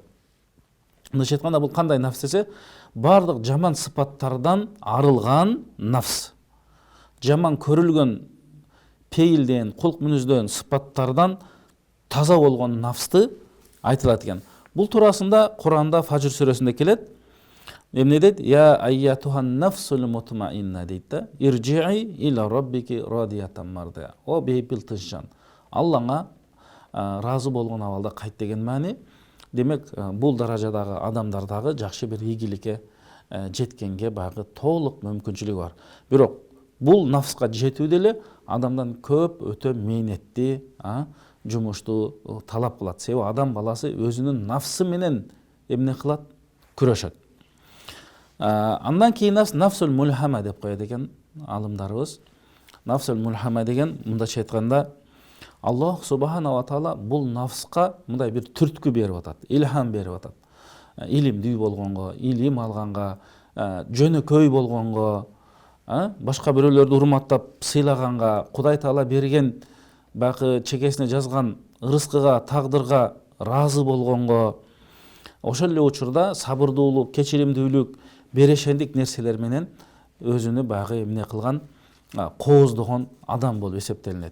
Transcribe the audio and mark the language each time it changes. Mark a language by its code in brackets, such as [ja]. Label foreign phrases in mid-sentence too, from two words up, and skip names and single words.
[ky] Мындайча айтканда бул кандай нафс десе, бардык жаман сыпаттардан арылган нафс. Жаман көрүлгөн пейилден, кулк мүнөздөн, сыпаттардан таза болгон нафсты айтылат экен. Бул туурасында Куранда Фажр сүрөсүндө келет. Эмне дейт? [ar] يا أيتها النفس المطمئنة [ky] дейт да. [ar] ارجعي إلى ربك راضية مرضية. [ky] О бейпил тынчжан, Аллаңа разы болгон абалда кайт деген маани. Демек, бул даражадагы адамдар дагы жакшы бир ийгиликке жеткенге багы толук мүмкүнчүлүгү бар. Бирок бул нафска жетүү деле адамдан көп өтө мээнетти, жумушту талап кылат. Себеби адам баласы өзүнүн нафсы менен эмне кылат? Күрөшөт. Андан кийин [ar] النفس الملهمة [ky] деп коет экен алымдарыбыз. [ar] النفس الملهمة [ky] деген мындайча айтканда [ar] الله سبحانه وتعالى [ky] бул нафска мындай бир түрткү берип атат, илхам берип атат. Илимдүү болгонго, илим алганга, жөнөкөй болгонго, башка бирөөлөрдү урматтап сыйлаганга, Кудай таала берген бакы чекесине жазган ырыскыга, тагдырга разы болгонго, ошол эле учурда сабырдуулук, кечиримдүүлүк, берешендик нерселер менен өзүнү багы эмне кылган, кооздогон адам болуп эсептелинет.